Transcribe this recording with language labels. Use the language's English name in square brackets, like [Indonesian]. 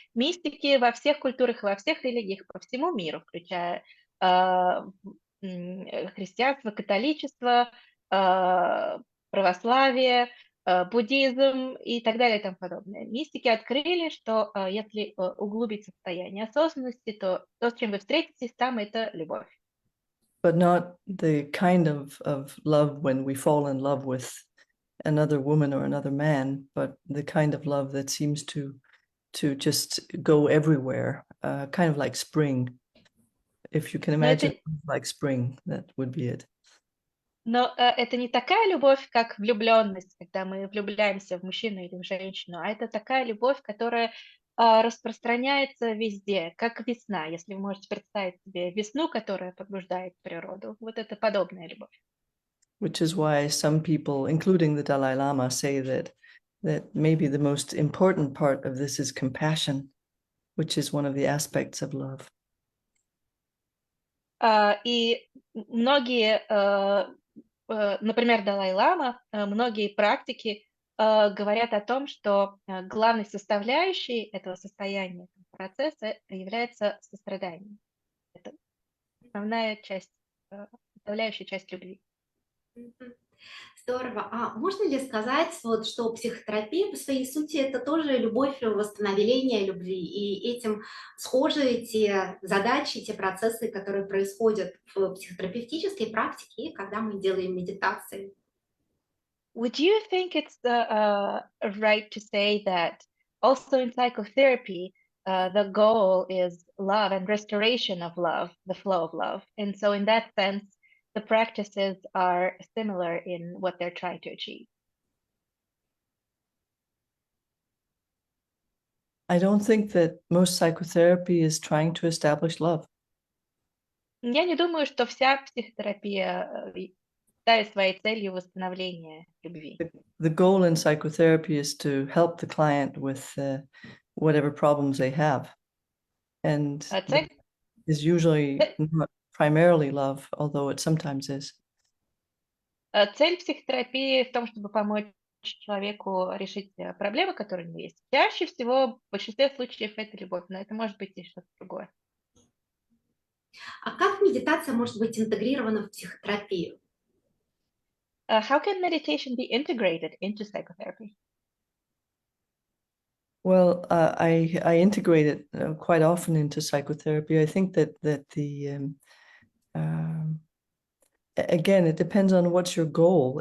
[Russian] Мистики во всех культурах, во всех религиях по всему миру, включая христианство, католичество, православие, буддизм и так далее и тому подобное. Mистики открыли, что если углубить состояние осознанности, то с чем вы встретитесь, там это любовь. [English] But not the kind of love when we fall in love with another woman or another man, but the kind of love that seems to just go everywhere, kind of like spring. If you can imagine like spring, that would be it. [Russian] Но это не такая любовь, как влюбленность, когда мы влюбляемся в мужчину или в женщину, а это такая любовь, которая распространяется везде, как весна. Если вы можете представить себе весну, которая пробуждает природу, вот это подобная любовь. [English] which is why some people, including the Dalai Lama, say that maybe the most important part of this is compassion, which is one of the aspects of love. [Russian] И многие, например, Далай-лама, многие практики говорят о том, что главной составляющей этого состояния, процесса является сострадание. Это основная часть, составляющая часть любви. Здорово. А можно ли сказать, вот, что психотерапия по своей сути это тоже любовь и восстановление любви, и этим схожи те задачи, те процессы, которые происходят в психотерапевтической практике, когда мы делаем медитации? [English] Would you think it's right to say that also in psychotherapy, the goal is love and restoration of love, the flow of love? And so in that sense, the practices are similar in what they're trying to achieve. I don't think that most psychotherapy is trying to establish love. [Russian] Я не думаю, что вся психотерапия ставит своей целью восстановление любви. [English] The goal in psychotherapy is to help the client with whatever problems they have. And [Russian] Цель [English] is usually not primarily love, although it sometimes is. [Russian] Цель психотерапии в том, чтобы помочь человеку решить проблемы, которые у него есть. Чаще всего, в большинстве случаев, это любовь, но это может быть и что-то другое. А как медитация может быть интегрирована в психотерапию? [English] How can meditation be integrated into psychotherapy? Well, I integrate it quite often into psychotherapy. I think that the again, it depends on what's your goal.